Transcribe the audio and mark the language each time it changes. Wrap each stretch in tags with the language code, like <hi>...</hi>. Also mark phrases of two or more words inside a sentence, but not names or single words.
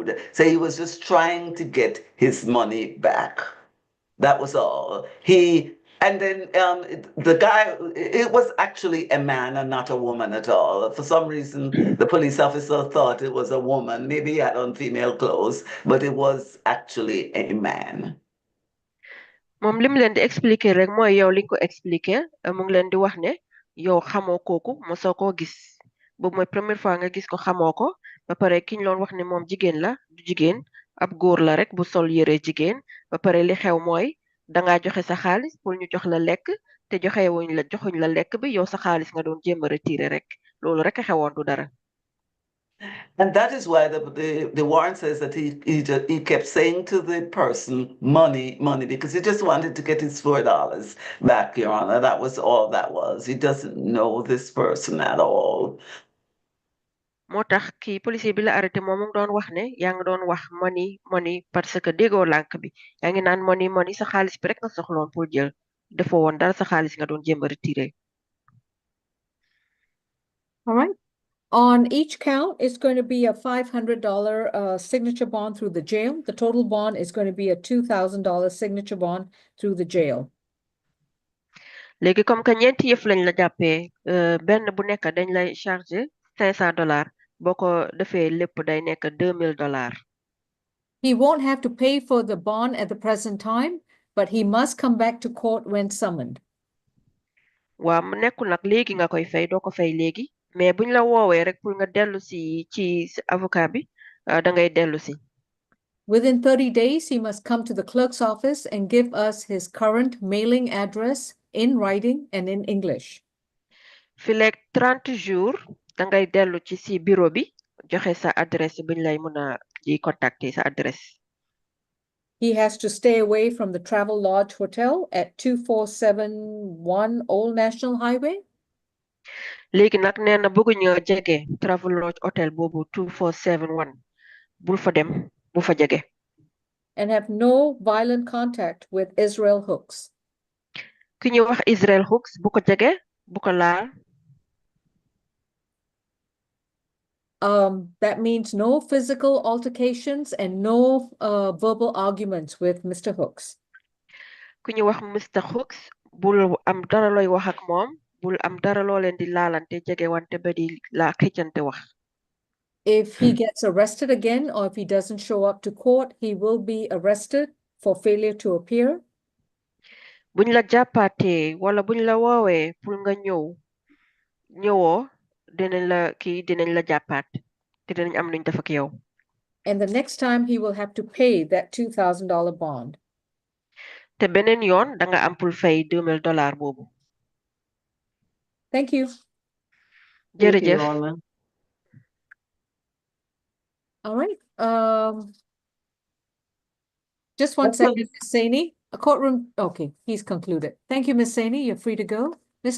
<en>So he was just trying to get his money back. That was all. And then the guy, it was actually a man and not a woman at all. For some reason, the police officer thought it was a woman. Maybe he had on female clothes, but it was actually a man.</en> <wo>moom lim leen di expliquer rek mooy yow li ko expliquer mu ngi leen di wax ne yow xamoo kooku mosoo koo gis boobu mooy</wo> <fr>première fois</fr> <wo>nga gis ko xamoo ko ba pare ki ñu loon wax ne moom jigéen la du jigéen ab góor la rek bu sol yëre jigéen ba pare li xew mooy dangaa joxe sa xaalis pour ñu jox la lekk te joxuñ la lekk bi yow sa xaalis nga doon jéem a retirer rek loolu rek a xewoon du dara.</wo> <en>And that is why the warrant says that he kept saying to the person, money, money, because he just wanted to get his $4 back, Your Honor. That was all that was. He doesn't know this person at all.</en> <wo>moo tax kii policier bi la arrêté moom mu ngi doon wax ne yaa ngi doon wax</wo> <en>money money</en> <fr>parce que</fr> <wo>déggoo lànk bi yaa ngi naan</wo> <en>money money</en> <wo>sa xaalis bi rek nga soxloon pour jël defoo woon dara sa xaalis nga doon jéem a retiré.</wo> <en>All right. On each count, it's going to be a $500 signature bond through the jail. The total bond is going to be a $2,000 signature bond through the jail.</en> <wo>léegi</wo> <fr>comme que</fr> <wo>ñeenti yëf lañ la jàppee benn bu nekk dañ lay chargé $500 boo ko defee lépp day nekk $2,000.</wo> <en>He won't have to pay for the bond at the present time, but he must come back to court when summoned.</en> <wo>waaw mu nekkul nag léegi nga koy fay doo ko fay léegi mais buñ la woowee rek pour nga dellu si ci avocat bi da ngay dellu si.</wo> <en>Within 30 days, he must come to the clerk's office and give us his current mailing address in writing and in English.</en> <wo>Fileeg 30 jours da ngay dellu ci si bureau bi joxe sa adresse buñ lay mën a di contacter sa adresse.</wo> <en>He has to stay away from the Travel Lodge Hotel at 2471 Old National Highway.</en> <wo>léegi nag nee na bëgguñu jege Travel Lodge Hotel boobu 2471 bul fa dem bu fa jege.</wo> <en>And have no violent contact with Israel Hooks.</en> <wo>Ki ñu wax Israel Hooks bu ko jege bu ko laal.</wo> <en>That means no physical altercations and no verbal arguments with Mr. Hooks.</en> <wo>Ku ñu wax Mr. Hooks bul am dara looy wax ak moom bul am dara loo leen di laalante jege wante ba di la xëccante wax.</wo> <en>If he gets arrested again or if he doesn't show up to court, he will be arrested for failure to appear.</en> <wo>Buñ la jàppaatee wala buñ la woowee pour nga ñëwoo dinañ la jàppaat te dinañ am luñ def ak yow.</wo> <en>And the next time he will have to pay that $2,000 bond.</en> <wo>Te beneen yoon da nga am pour fay $2,000 boobu.</wo> <en>Thank you.</en> <wo>Jërëjëf.</wo> <en>All right. Just one second, Ms. Saini. A courtroom. Okay, he's concluded. Thank you, Ms. Saini. You're free to go. Ms.</en>